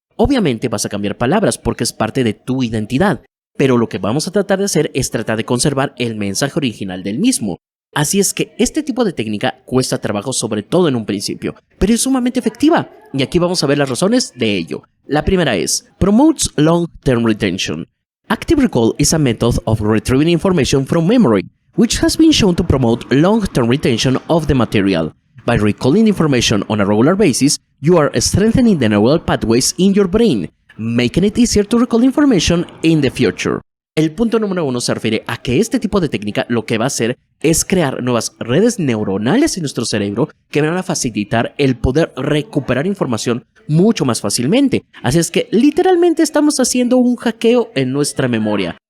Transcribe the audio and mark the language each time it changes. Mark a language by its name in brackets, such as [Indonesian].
[Spanish] Obviamente vas a cambiar palabras porque es parte de tu identidad, pero lo que vamos a tratar de hacer es tratar de conservar el mensaje original del mismo. Así es que este tipo de técnica cuesta trabajo sobre todo en un principio, pero es sumamente efectiva, y aquí vamos a ver las razones de ello. La primera es, [English] promotes long-term retention. Active Recall is a method of retrieving information from memory, which has been shown to promote long-term retention of the material. By recalling information on a regular basis, you are strengthening the neural pathways in your brain, making it easier to recall information in the future. [Spanish] El punto número 1 se refiere a que este tipo de técnica lo que va a hacer es crear nuevas redes neuronales en nuestro cerebro que van a facilitar el poder recuperar información mucho más fácilmente. Así es que literalmente estamos haciendo un hackeo en nuestra memoria.